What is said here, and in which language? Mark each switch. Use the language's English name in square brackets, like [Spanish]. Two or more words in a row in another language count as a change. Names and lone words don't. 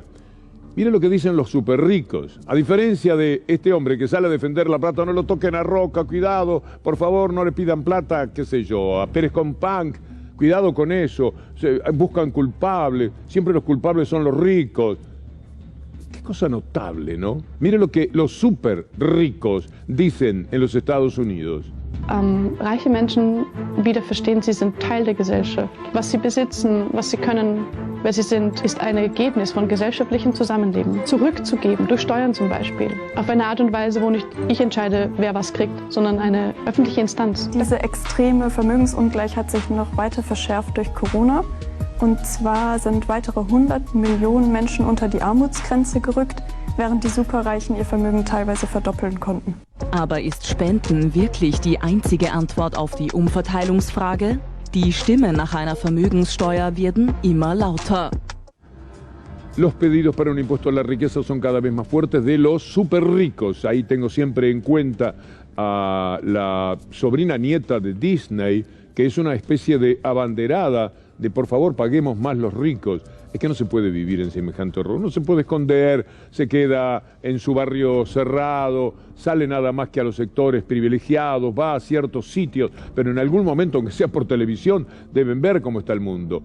[Spanish] Miren lo que dicen los súper ricos. A diferencia de este hombre que sale a defender la plata, no lo toquen a Roca, cuidado, por favor, no le pidan plata, qué sé yo, a Pérez Compán, cuidado con eso, buscan culpables, siempre los culpables son los ricos. Qué cosa notable, ¿no? Miren lo que los súper ricos dicen en los Estados Unidos. [German] Reiche Menschen wieder verstehen, sie sind Teil der Gesellschaft. Was sie besitzen, was sie können, wer sie sind, ist ein Ergebnis von gesellschaftlichem Zusammenleben. Zurückzugeben, durch Steuern zum Beispiel. Auf eine Art und Weise, wo nicht ich entscheide, wer was kriegt, sondern eine öffentliche Instanz. Diese extreme Vermögensungleichheit hat sich noch weiter verschärft durch Corona. Und zwar sind weitere 100 Millionen Menschen unter die Armutsgrenze gerückt, während die Superreichen ihr Vermögen teilweise verdoppeln konnten. Aber ist Spenden wirklich die einzige Antwort auf die Umverteilungsfrage? Die Stimmen nach einer Vermögenssteuer werden immer lauter. [Spanish] Los pedidos para un impuesto a la riqueza son cada vez más fuertes de los súper ricos. Ahí tengo siempre en cuenta a la sobrina nieta de Disney, que es una especie de abanderada de por favor paguemos más los ricos. Es que no se puede vivir en semejante horror, no se puede esconder, se queda en su barrio cerrado, sale nada más que a los sectores privilegiados, va a ciertos sitios, pero en algún momento, aunque sea por televisión, deben ver cómo está el mundo.